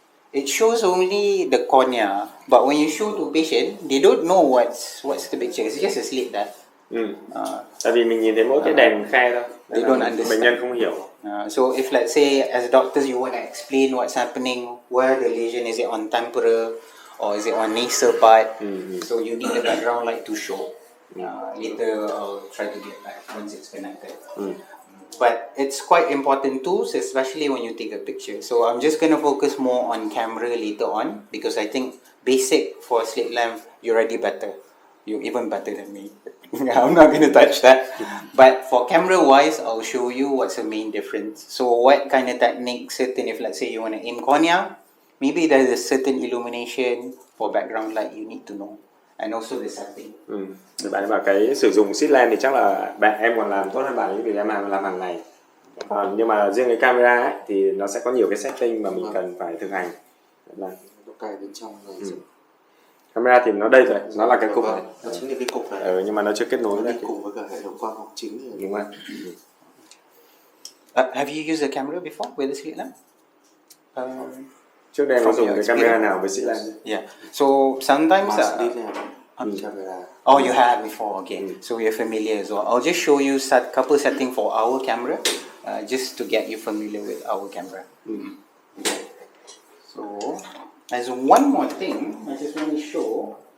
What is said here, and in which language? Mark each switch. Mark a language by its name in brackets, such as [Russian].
[English] It shows only the cornea, but when you show to patient, they don't know what's the picture. It's just a slit there. [Vietnamese] Tại vì mình nhìn thấy mỗi cái đèn khe thôi. [English] They don't understand. [Vietnamese] Bệnh nhân không hiểu. [English] So if let's say as doctors you want to explain what's happening, where the lesion is, it on temporal or is it on nasal part? So you need the background light to show. Later I'll try to get back once it's connected. But it's quite important too, especially when you take a picture. So I'm just going to focus more on camera later on because I think basic for slit lamp, you're already better. You're even better than me. I'm not going to touch that. But for camera wise, I'll show you what's the main difference. So what kind of technique, certain if let's say you want to aim cornea, maybe there's a certain illumination for background light you need to know. And also the setting. [Vietnamese] Thì bạn bảo cái sử dụng slit lamp thì chắc là em còn làm tốt hơn bạn ấy vì em làm hàng ngày. Nhưng mà riêng cái camera ấy, thì nó sẽ có nhiều cái setting mà mình cần phải thực hành. Nó cài bên trong này. Camera thì nó đây rồi, nó là cái cục này. Nó chính là cái cục này. Nhưng mà nó chưa kết nối đi cùng với cả hệ thống quang học chính rồi. Đúng rồi. [English] Have you used a camera before with the slit lamp? [Vietnamese] Trước đây có dùng cái camera nào với slit lamp? [English] Yeah. So sometimes. Camera. Oh, you have before. Okay. So you're familiar as well. I'll just show you couple settings for our camera, just to get you familiar with our camera. Okay. So there's one more thing I just want to show.